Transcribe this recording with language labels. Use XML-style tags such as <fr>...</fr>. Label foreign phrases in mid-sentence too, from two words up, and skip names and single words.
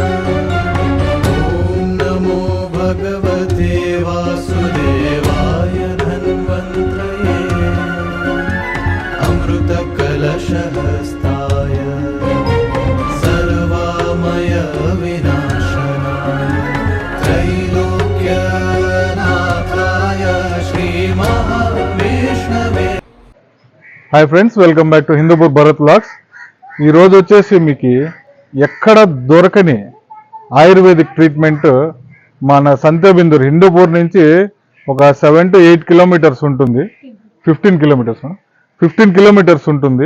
<sa>ॐ नमो भगवते वासुदेवाय धन्वन्त्रये अमृतकलशहस्ताय सर्वामय विनाशनाय त्रैलोक्यनाथाय श्रीमहाविष्णवे।</sa> <en>Hi friends, welcome back to హిందూపూర్ భరత్ వ్లాగ్స్.</en> <te>ఈరోజు వచ్చేసి మీకు ఎక్కడ దొరకని</te> <en>Ayurvedic treatment</en> <te>మన సంతేబిందూర్ హిందూపూర్ నుంచి ఒక 7 to 8 కిలోమీటర్స్ ఉంటుంది. 15 కిలోమీటర్స్ ఉంటుంది.</te>